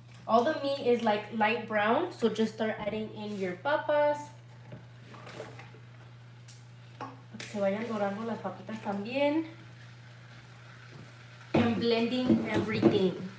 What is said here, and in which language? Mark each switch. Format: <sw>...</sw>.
<en>All the meat is like light brown, so just start adding in your papas.</en> <es>Se vayan dorando las papitas también.</es> <en>And blending everything.</en>